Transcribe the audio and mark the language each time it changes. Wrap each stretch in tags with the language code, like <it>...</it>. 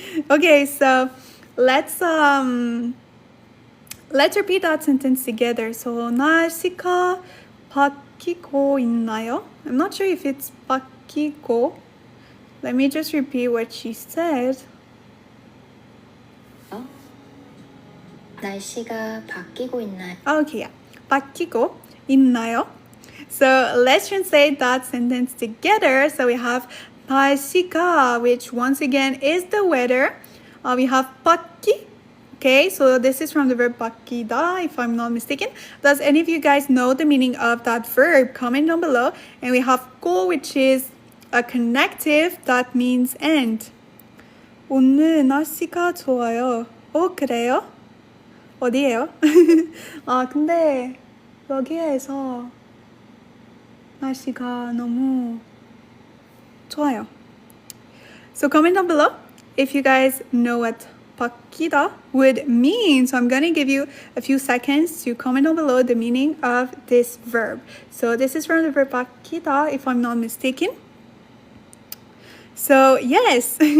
<en>Okay, so let's repeat that sentence together.</en> <ko>So 날씨가 바뀌고 있나요?</ko> <en>I'm not sure if it's 바뀌고. Let me just repeat what she said.</en> <ko>날씨가 바뀌고 있나요? Okay, yeah. 바뀌고 있나요?</ko> <en>So let's translate that sentence together. So we have 날씨가, which once again is the weather. We have 바뀌. Okay, so this is from the verb 바뀌다, if I'm not mistaken. Does any of you guys know the meaning of that verb? Comment down below. And we have 고, which is a connective that means and.</en> <ko>오늘 날씨가 좋아요. 그래요? 어디예요? 근데 여기에서 날씨가 너무 좋아요.</ko> <en>So comment down below if you guys know what 바뀌다 would mean. So I'm gonna give you a few seconds to comment down below the meaning of this verb. So this is from the verb 바뀌다, if I'm not mistaken. So yes.</en>